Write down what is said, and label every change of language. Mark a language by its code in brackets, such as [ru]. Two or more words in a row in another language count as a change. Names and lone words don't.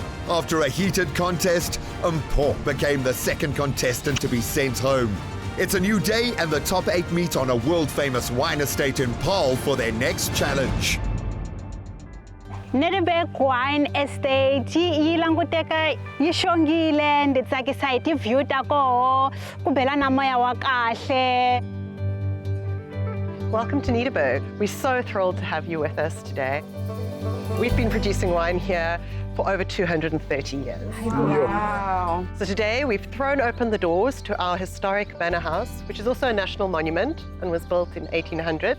[en] After a heated contest, Mpho became the second contestant to be sent home. It's a new day, and the top 8 meet on a world-famous wine estate in Paarl for their next challenge. Nederburg Wine Estate, [ts] yilanguteka yishongile nditsakisa hi ti-view ta koho ku bela na moya wa kahle. [en] Welcome to Nederburg. We're so thrilled to have you with us today. We've been producing wine here for over 230 years. Wow. So today we've thrown open the doors to our historic manor house, which is also a national monument and was built in 1800.